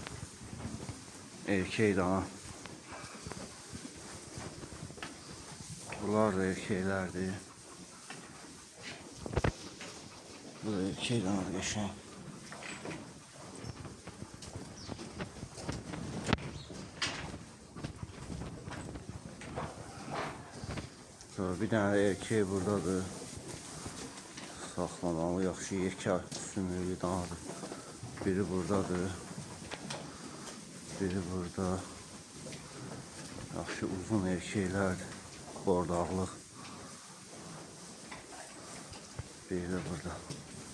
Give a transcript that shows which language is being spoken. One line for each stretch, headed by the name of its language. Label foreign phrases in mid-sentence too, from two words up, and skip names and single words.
Turkish: Erkek dana. Bunlar da erkeklerdir. Bu da erkek dana geçen. Sonra bir tane erkek buradadır.
Azerbaijani: Saxlamalı, yaxşı yekə sümüklü danadır.
Turkish: Biri buradadır. Biri burada.
Azerbaijani: Yaxşı uzun erkeklərdir. Bordaqlıq. Biri də burada.